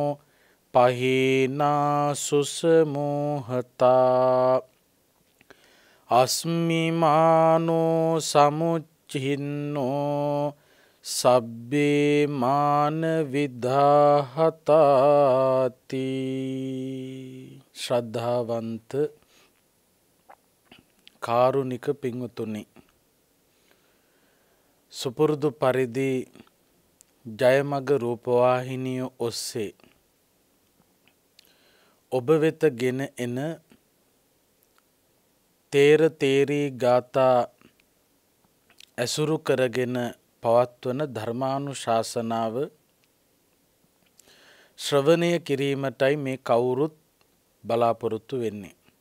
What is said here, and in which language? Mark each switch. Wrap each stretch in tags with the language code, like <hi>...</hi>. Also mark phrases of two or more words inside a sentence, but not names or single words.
<pi>पहीनासुसमोहता अस्मिमानो समुच्चिन्नो सब्बे मान विदाहताति श्रद्धावंत</pi> <si>කාරුණික පින්වතුනි සුපුරුදු පරිදි ජයමග රූපවාහිනිය ඔස්සේ ඔබ වෙත ගෙන එන තේර තේරී ගාථා ඇසුරු කරගෙන පවත්වන ධර්මානුශාසනාව ශ්‍රවණය කිරීමටයි මේ කවුරුත් බලාපොරොත්තු වෙන්නේ.</si>